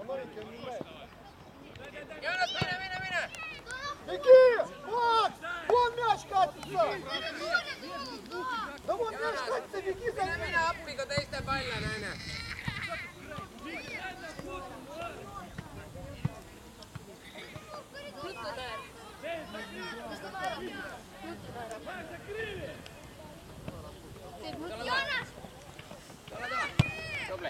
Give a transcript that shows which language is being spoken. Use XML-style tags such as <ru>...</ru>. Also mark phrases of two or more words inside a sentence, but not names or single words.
<et>Joonas, mine!</et> <ru>Беги! Вот! Вон мяч катится! Да вон мяч катится, беги за ним!</ru> <et>Mine appi, kui teiste pall on, aine! Tubli!</et>